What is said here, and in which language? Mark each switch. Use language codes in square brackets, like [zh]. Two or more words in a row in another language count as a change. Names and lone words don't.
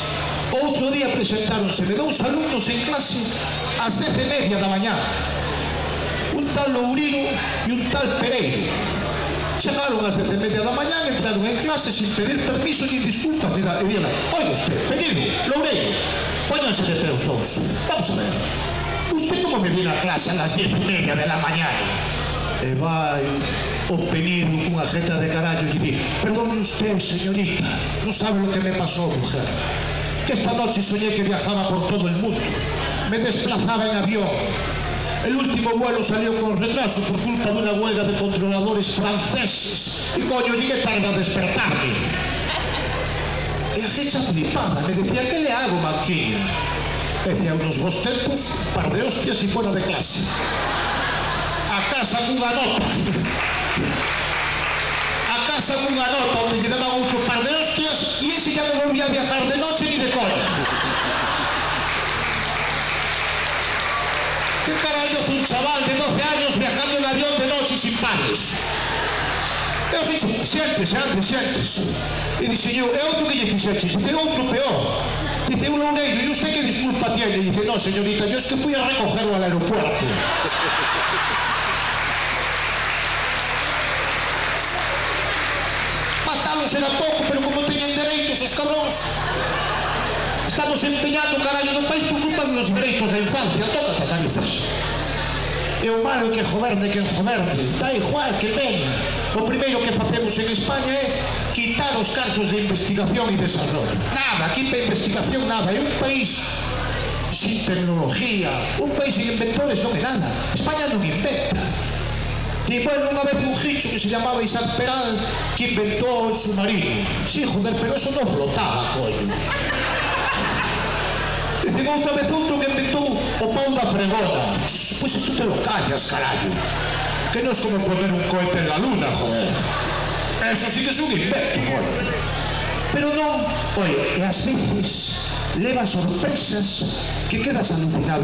[gl] Outro día presentáronse de 2 alumnos en clase ás 10:30 da mañá. Un tal Lourino e un tal Pereiro. Chegaron ás 10:30 da mañá, entraron en clase [es] sin pedir permiso ni disculpas ni nada. [gl] E dían, [es] oiga usted, [gl] Pereiro, Loureiro, póñanse de pé os dous. [es] Vamos a ver, usted como me viene a clase a las 10:30 de la mañana? [gl] E vai o Pereiro cunha jeta de carallo e di, [es] perdone usted, señorita, [gl] non sabe [es] lo que me pasó, mujer. Que esta noche soñé que viajaba por todo el mundo. Me desplazaba en avión. El último vuelo salió con retraso por culpa de una huelga de controladores franceses. Y coño, llegué tarde a despertarme. [gl] E a fecha flipada [es] me decía, ¿qué le hago, Manquiña? Decía, unos bons tempos, un par de hostias y fuera de clase. [gl] A casa cunha nota. A casa cunha nota onde lle daban outro par de hostias e ese ya non [es] volvía a viajar de noche ni de coña. ¿Qué carallo hace un chaval de 12 años viajando en avión de noche sin padres? [gl] Eu dixo, xentes, e dixe eu, e outro que lle fixeches? Dice, outro peor. Dice, un loureiro, [es] e usted que disculpa tiene? Dice, no, señorita, yo es que fui a recogerlo al aeropuerto. [gl] Matalos era pouco, pero como teñen dereitos os cabróns, estamos empeñando o carallo do país por culpa dos dereitos da infancia. Tócate as narices. E o malo que goberne quen goberne, da igual que veña. O primeiro que facemos en España é quitar os cargos de investigación e desarrollo. Nada, aquí para investigación nada. É un país sin tecnología, un país sin inventores non é nada. España non inventa. E bueno, unha vez un gicho [es] que se llamaba Isaac Peral que inventó el submarino. Sí, joder, pero eso non flotaba, coño. [gl] Dicen outra vez outro que inventou o pau da fregona. Pois isto [es] te lo callas, carallo. Que non é como poner un cohete en la luna, joder. Eso sí [gl] que é un invento, joder. Pero non, oye, e ás veces leva sorpresas que quedas alucinado.